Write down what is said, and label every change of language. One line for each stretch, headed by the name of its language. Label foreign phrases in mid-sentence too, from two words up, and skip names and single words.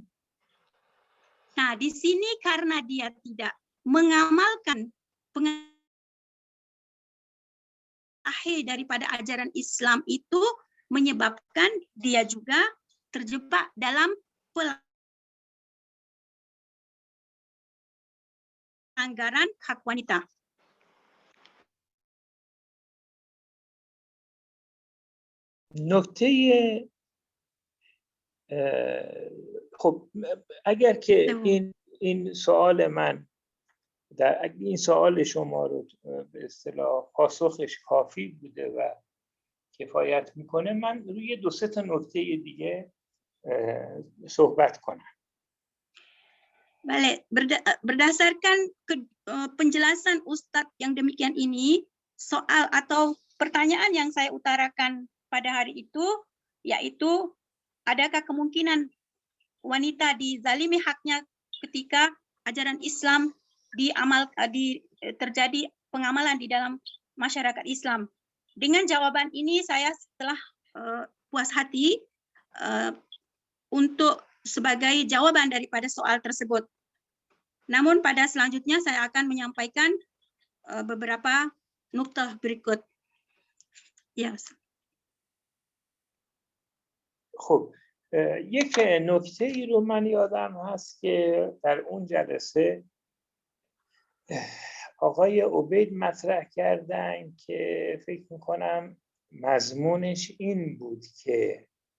Indonesian: Nah, di sini karena dia tidak mengamalkan akhir daripada ajaran Islam itu menyebabkan dia juga terjebak dalam pelanggaran hak wanita.
Persian: نکته خب اگر که این سوال من در این سوال شما رو به اصطلاح پاسخش کافی بوده و کفایت میکنه، من روی 2-3 تا نکته دیگه صحبت کنم.
Indonesian: Baik, berdasarkan penjelasan Ustadz yang demikian ini, soal atau pertanyaan yang saya utarakan pada hari itu, yaitu adakah kemungkinan wanita dizalimi haknya ketika ajaran Islam terjadi pengamalan di dalam masyarakat Islam. Dengan jawaban ini saya setelah puas hati untuk sebagai jawaban daripada soal tersebut. Namun pada selanjutnya saya akan menyampaikan beberapa nuktah berikut. Yes.
Persian: خب یک نکته ای رو من یادم هست که در اون جلسه آقای عبید مطرح کردن که فکر میکنم مضمونش این بود که